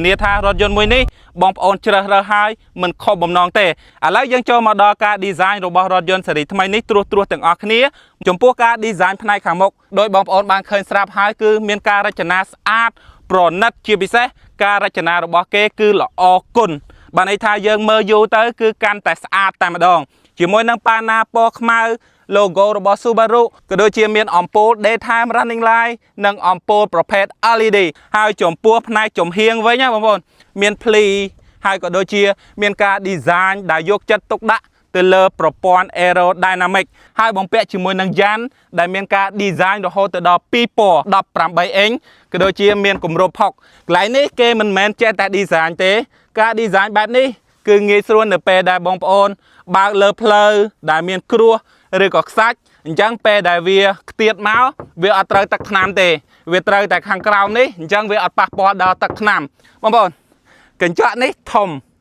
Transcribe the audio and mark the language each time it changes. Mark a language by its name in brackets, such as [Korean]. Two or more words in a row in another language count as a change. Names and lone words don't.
[Khmer] នាថារថយន្តមួយនេះបងប្អូនជ្រើសរើសហើយមិនខុសបំណងទេឥឡូវយើងចូលមកដល់ការ design របស់រថយន្តស៊េរីថ្មីនេះត្រួសទាំងអស់គ្នាចំពោះការ design ផ្នែកខាងមុខដោយបងប្អូនបានឃើញស្រាប់ហើយគឺមានការរចនាស្អាតប្រណិតជាពិសេសការ រចនារបស់គេគឺល្អគុណបានន័យថាយើងមើលយូរទៅគឺកាន់តែស្អាតតែម្ដងជាមួយនឹងប៉ាណាពណ៌ខ្មៅlogo របស់ Subaru ក៏ដូចជាមានអំពូល [English] daytime running light [Khmer] និងអំពូល ប្រភេទ LED ហើយចំពោះផ្នែកចំហៀងវិញណាបងប្អូនមានភ្លីហើយក៏ដូចជាមានការ design ដែលយកចិត្តទុកដាក់ទៅលើប្រព័ ន្ធ aerodynamic ហើយបំពាក់ជាមួយនឹងយ៉ានដែលមានការ design រហូតទៅដល់2ពណ៌18អ៊ីងក៏ដូចជាមានគម្របផុកកន្លែងនេះគេមិនមែនចេះតែ design ទេការ design បែបនេះគឺងាយស្រួលនៅពេលដែលបងប្អូនបើកលើផ្លូវដែលមានគ្រោះឬក៏ខ្សាច់អញ្ចឹងពេលដែលវាខ្ទាតមកវាអត់ត្រូវទឹកថ្នាំទេវាត្រូវតែខាងក្រោមនេះអញ្ចឹងវាអត់ប៉ះពាល់ដល់ទឹកថ្នាំបងប្អូនកញ្ចក់នេះធំ